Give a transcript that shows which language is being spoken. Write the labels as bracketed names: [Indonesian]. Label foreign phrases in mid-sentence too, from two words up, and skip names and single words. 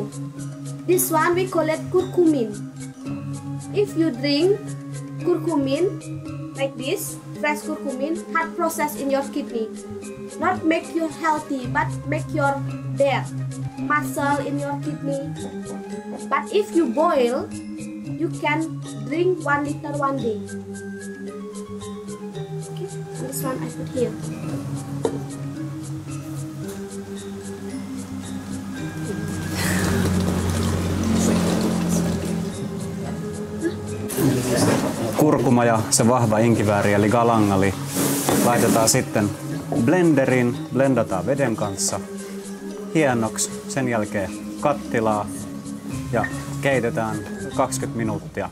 [English] This one we call it curcumin. If you drink curcumin like this, fresh curcumin, hard process in your kidney. Not make you healthy, but make your dead muscle in your kidney. But if you boil, you can drink 1 liter one day. Okay, this one I put here. [Finnish] Kurkuma ja se vahva inkivääri eli galangali laitetaan sitten blenderiin, blendataan veden kanssa hienoksi, sen jälkeen kattilaa ja keitetään 20 minuuttia.